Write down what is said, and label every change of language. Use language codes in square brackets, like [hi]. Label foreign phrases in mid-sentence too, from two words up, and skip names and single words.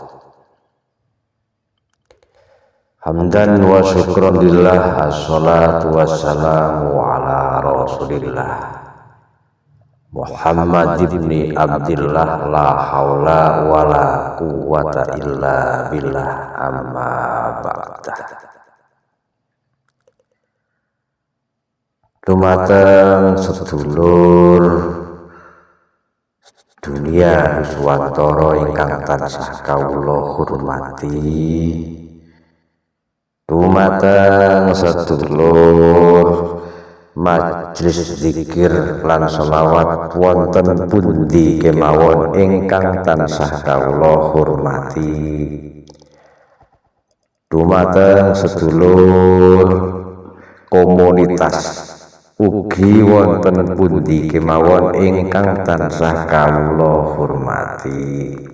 [ar] حمدا وشكرا لله، الصلاة والسلام على رسول الله محمد ابن عبد الله، لا حول ولا قوة إلا بالله، أما بعد. [jv] Dumateng sedulur dunia Yuswantoro ingkang tansah kawula hormati, dumateng sedulur majelis zikir lan selawat wonten pundi kemawon ingkang tansah kawula hormati, dumateng sedulur komunitas ugi wonten pundi kemawon ingkang tansah kawula hormati,